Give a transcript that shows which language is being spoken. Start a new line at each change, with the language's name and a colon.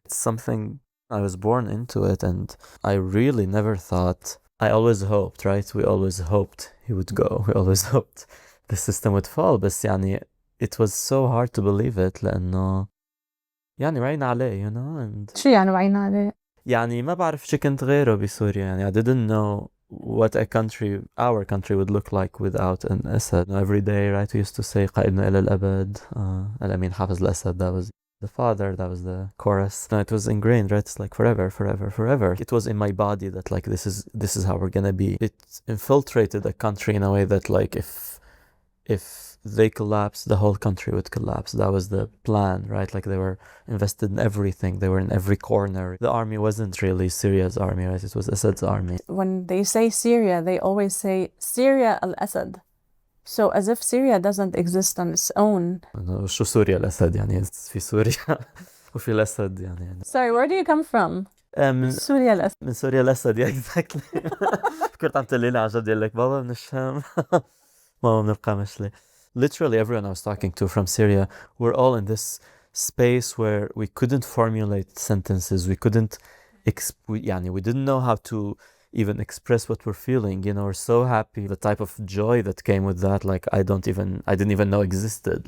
English: It's something, I was born into it, and I really never thought, I always hoped, right? We always hoped he would go. We always hoped the system would fall. But يعني, it was so hard to believe it
Arabic: لأنه يعني وعينا عليه,
English: you know. And
Arabic: شو يعني وعينا عليه؟ يعني ما بعرف شو كنت غيره بسوريا.
English: يعني I didn't know what a country, our country would look like without an Assad. Every day, right, we used to say
Arabic: قائدنا إلى الأبد. الأمين حافظ الأسد,
English: that was the father, that was the chorus. No, it was ingrained, right? It's like forever, forever, forever. It was in my body that like this is how we're gonna be. It infiltrated the country in a way that like if they collapsed, the whole country would collapse. That was the plan, right? Like they were invested in everything. They were in every corner. The army wasn't really Syria's army, right? It was Assad's army. When they say Syria, they always say Syria al-Assad. So as if Syria doesn't exist on its own.
Arabic: شو سوريا الأسد يعني في سوريا وفي الأسد يعني.
English: Sorry, where do you come from?
Arabic: من سوريا الأسد. من سوريا الأسد,
English: yeah, exactly.
Arabic: فكرت عم تقولي لي عن جد يقول لك بابا من الشام ماما من القامشلي.
English: Literally everyone I was talking to from Syria, we're all in this space where we couldn't formulate sentences. We couldn't, we didn't know how to even express what we're feeling. You know, we're so happy. The type of joy that came with that, like I didn't even know existed.